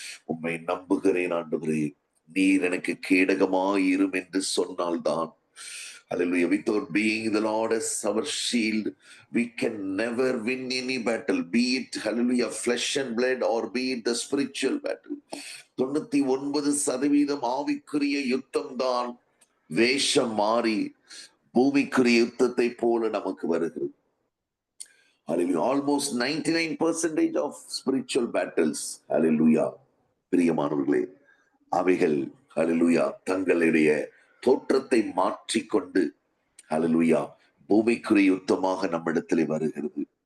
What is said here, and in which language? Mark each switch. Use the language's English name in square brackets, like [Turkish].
[Tamil] உம்மை நம்புகிறேன் ஆண்டவரே. நீர் எனக்கு கேடகமாயிரும் என்று சொன்னால்தான், [English] hallelujah, without being the Lord as our shield, we can never win any battle, be it, hallelujah, flesh and blood or be it the spiritual battle. [Tamil] 99% ஆவிக்குரிய யுத்தம் தான் வேஷம் மாறி பூமிக்குரிய யுத்தத்தை போல நமக்கு வருகிறது. Hallelujah. [English] Almost 99% of spiritual battles, [Tamil] hallelujah, பிரியமானவர்களே, அவைகள், hallelujah, தங்களுடைய தோற்றத்தை மாற்றிக்கொண்டு, hallelujah, பூமிக்குரிய யுத்தமாக நம்மிடத்திலே வருகிறது.